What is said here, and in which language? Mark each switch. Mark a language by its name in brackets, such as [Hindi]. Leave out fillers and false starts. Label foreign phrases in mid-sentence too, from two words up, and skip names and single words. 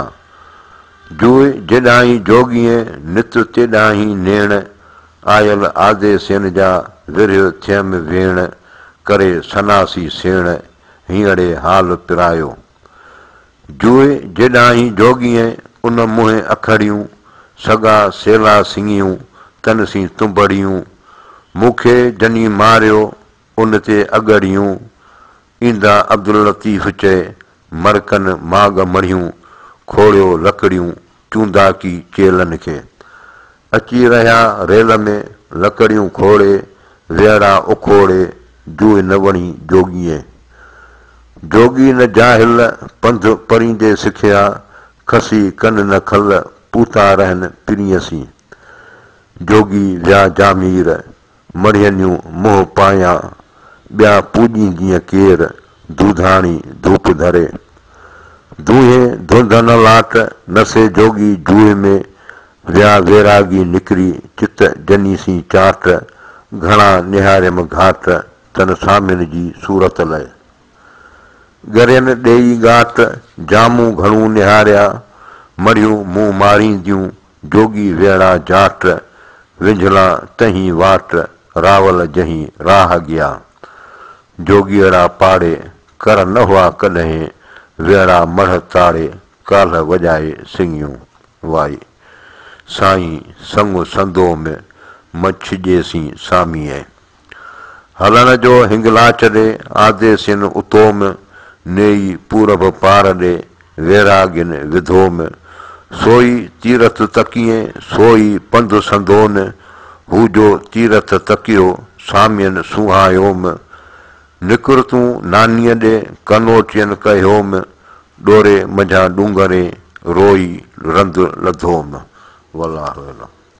[Sindhi] जेॾाहीं जोगीअ नित तेॾाहीं नेण, आयल आदेसियन जा विरह थियम भेण, करे सनासी सेण हींअरे हाल पिरायो। जेॾाहीं जोगीअ उन मुंहं अखड़ियूं, सगा सेला सिंगियूं तनसी तुंबड़ियूं, मूंखे जनी मारियो उन ते अगड़ियूं, ईंदा अब्दुल लतीफ़ चए मरकन माग मढ़ियूं, खोड़ियो लकड़ियूं चूंदा की चेलन खे। अची रहिया रेल में लकड़ियूं खोड़े, वेड़ा उखोड़े जूए न वणी जोगीअ। जोगी न जाहिल पंध परींदे सिखिया, खसी कन न खल पूता रहन पिरीअसी। जोगी विया जामीर मढ़ियनियूं मुंहुं पायां, ॿिया पूॼींदीअ केर दूधाणी धूप धरे। दूहे धुंध न लाट नसे जोगी जूए में, विया वैरागी निकिरी चित जनीसी चाट, घणा निहारियम घाट तन सामिन जी सूरत लाइ। गरियन ॾेई घाट जामूं घणूं निहारिया, मड़ियूं मुंहुं मारींदियूं जोगी वेड़ा जाट, विंझला तहीं वाट रावल जहीं राह गिया। जोगीअड़ा पाड़े कर न हुआ कॾहिं, वेड़ा मढ़ ताड़े काल्ह वॼाए सिंगियूं वाई। साईं संग संदो में मछिजेसी सामीअ, हलण जो हिंगला छॾे आदेसियन उतोम, नेई पूरब पार ॾे वैरागिन विधोम। सोई तीरथ तकिए सोई पंध संदोन, हू जो तीरथ तकियो सामियन सुहायोम। निकुर तूं नानीअ ॾे कनोटियन कयोम, ॾोरे मंझां डूंगरे रोई रंध लधोम। [Arabic] والله أعلم.